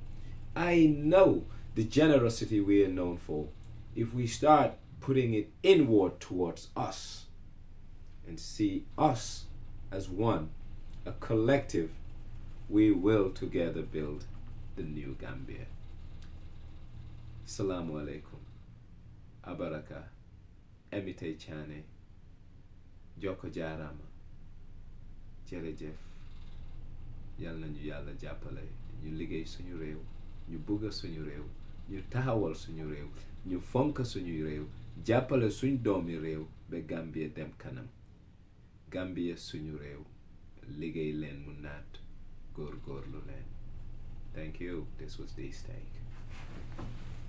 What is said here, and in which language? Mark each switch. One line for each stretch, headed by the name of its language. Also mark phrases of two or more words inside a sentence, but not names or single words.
English: I know the generosity we are known for. If we start putting it inward towards us and see us as one, a collective, we will together build the new Gambia.
Arabic: Assalamu alaikum.
Mandingo: Abaraka.
Fula: Emite Chane. Joko Jarama.
Wolof: Jerejef. Yal nañu yàlla jàppale ñu liggéey suñu réew, ñu bëgg suñu réew, ñu taxawal suñu réew, ñu fonk suñu réew, jàppale suñ doomi réew ba Gambia dem kanam. Gambia suñu réew, liggéey leen mu naat, góorgóorlu leen.
English: Thank you. This was D-Steak.